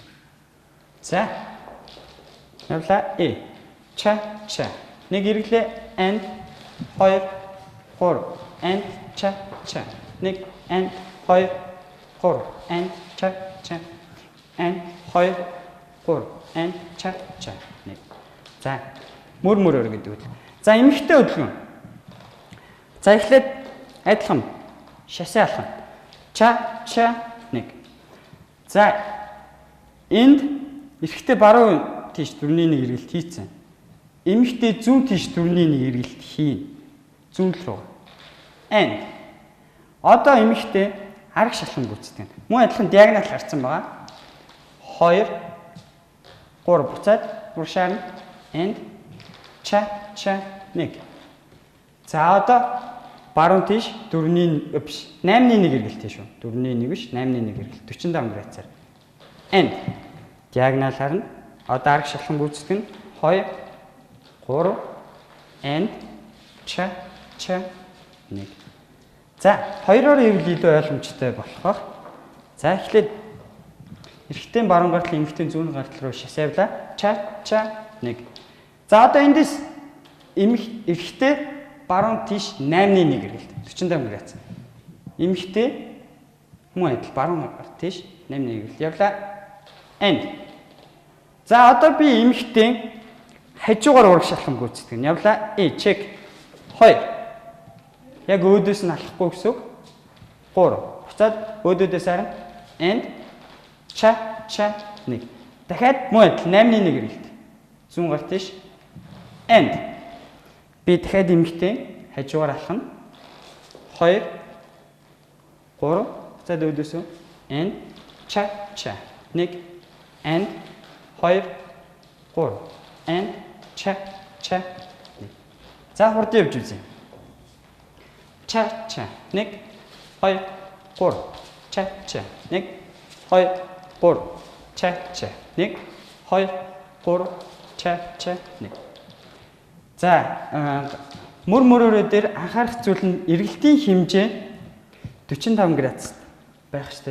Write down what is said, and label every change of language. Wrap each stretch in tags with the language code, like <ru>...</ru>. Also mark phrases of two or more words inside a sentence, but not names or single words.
<mn>За явлаа.</mn> <en>Cha cha.</en> <mn>Нэг эргэлээ.</mn> <en>And 2 3 and cha cha. Нэг and 2 3 and cha cha. And 2 3 and cha cha.</en> <mn>Нэг. За мөр мөрөөр гэдэг үл. За эмэгтэй хөдөлгөөн. За эхлээд адилхан шасаа алхан.</mn> <en>Cha cha 1.</en> <mn>За энд эрэгтэй баруун тийш 4-1 эргэлт хийцэн. Эмэгтэй зүүн тийш 4-1 эргэлт хийн. Зүүн рүү. And одоо эмэгтэй арга шалхан гүйцэтгэв. Мөн адилхан диагонал гарсан байгаа. 2 3 буцаад уршаар</mn> <en>and cha cha 1.</en> <mn>За одоо баруун тийш 4-ийн биш 8-ийн 1 эргэлтэй шүү. 4-ийн 1 биш 8-ийн 1 эргэлт 45 градусаар. And диагоналаар нь одоо арга шалхан гүйцэтгэх нь</mn> <en>2 3 and cha cha 1.</en> <mn>За хоёроор ивэл илүү ойлгомжтой болох. За эхлээд эрэгтэй баруун гартал эмэгтэй зүүн гартал руу шасавла</mn> <en>cha cha 1.</en> <mn>За одоо эндээс эрэгтэй баруун тийш 8-ийн 1 эргэлт 45 градус. Эмэгтэй мөн адил баруун гарт тийш 8-ийн 1 эргэлт явлаа. And за одоо би эмэгтэй хажуугаар ураг шалхан гүйцэтгэх нь явлаа.</mn> <en>Check 2.</en> <mn>Яг өөдөөс нь алахгүй гэсэн үг. 3. Буцаад өөдөөдөөс харна.</mn> <en>And cha cha 1.</en> <mn>Дахиад мөн адил 8-ийн 1 эргэлт. Зүүн гарт тийш. And би дахиад эмэгтэй хажуугаар алхана. 2 3 буцаад өөдөөсөө.</mn> <en>And cha cha 1. And 2 3 and cha cha 1.</en> <mn>За хурд явж үзье.</mn> <en>Cha cha 1 2 3 cha cha 1 2 3 cha cha 1 2 3 cha cha 1.</en> <mn>За мөр мөрөөрөө дээр анхаарах зүйл нь эргэлтийн хэмжээ 45 градус байх штэ.</mn>